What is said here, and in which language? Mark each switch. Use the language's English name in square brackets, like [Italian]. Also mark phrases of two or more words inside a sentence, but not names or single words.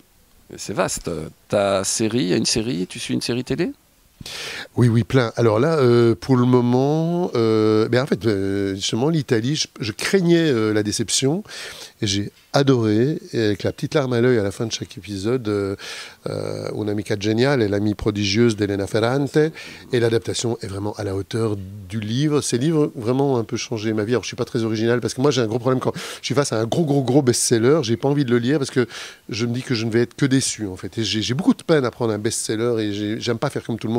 [French] C'est vaste. Ta série, il y a une série, tu suis une série télé ? Oui, plein. Alors là, pour le moment, en fait, justement, l'Italie, je craignais la déception et j'ai adoré, et avec la petite larme à l'œil à la fin de chaque épisode, Una amica geniale et l'amie prodigieuse d'Elena Ferrante, et l'adaptation est vraiment à la hauteur du livre. Ces livres vraiment ont un peu changé ma vie. Alors je suis pas très original parce que moi j'ai un gros problème quand je suis face à un gros best-seller, j'ai pas envie de le lire parce que je me dis que je ne vais être que déçu en fait. Et j'ai beaucoup de peine à prendre un best-seller et j'aime pas faire comme tout le monde.